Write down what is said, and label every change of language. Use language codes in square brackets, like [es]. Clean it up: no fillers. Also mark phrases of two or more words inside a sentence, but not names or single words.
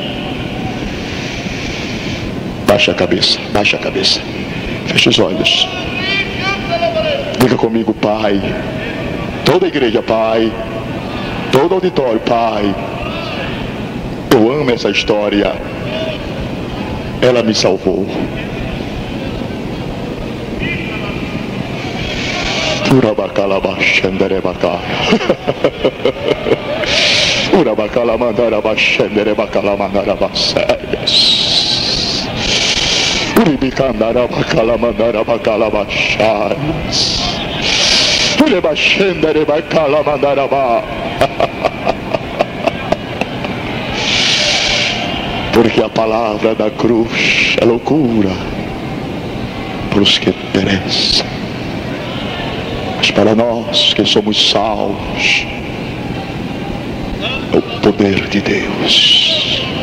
[pt] Baixa a cabeça, baixa a cabeça, feche os olhos. Diga comigo: Pai. Toda a igreja: Pai. Todo auditório: Pai. Eu amo essa história. Ela me salvou. Urabacalabaxanderebacá. Urabacalamandarabachanderebacalamandarabacéias. Uribicandarabacalamandarabacalabaxáias. Urebaxanderebacalamandarabá. Porque a palavra da cruz é loucura para os que perecem, mas para nós que somos salvos é o poder de Deus.